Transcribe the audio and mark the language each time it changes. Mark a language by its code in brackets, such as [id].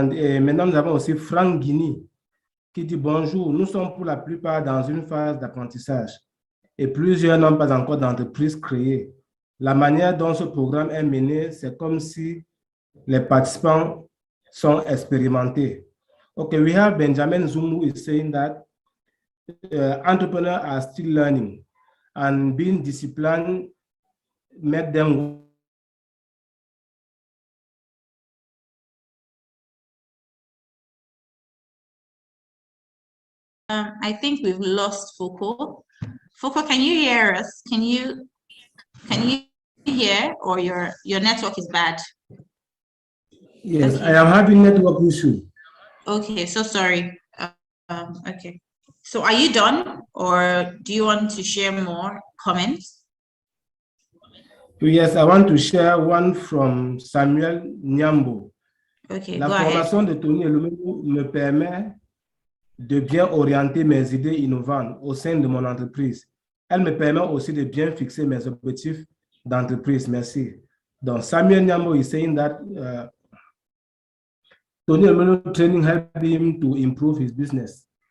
[fr] Et maintenant, nous avons aussi Franck Guini qui dit: bonjour, nous sommes pour la plupart dans une phase d'apprentissage et plusieurs n'ont pas encore d'entreprise créée. La manière dont ce programme est mené, c'est comme si les participants sont expérimentés. [en] Okay, we have Benjamin Zoom who is saying that entrepreneurs are still learning and being disciplined make them. I think we've lost Foko. Foko, can you hear us? Can you hear, or your network is bad? Yes, okay. I am having network issue. Okay, so sorry. Okay. So are you done, or do you want to share more comments? Yes, I want to share one from Samuel Nyambo. Okay, [fr] La [en] go ahead. [fr] formation de Tony Elomelu me permet de bien orienter mes idées innovantes au sein de mon entreprise. Elle me permet aussi de bien fixer mes objectifs d'entreprise. Merci. Donc, [en] Samuel Nyambo is saying that Tony Elomelu training helped him to improve his business.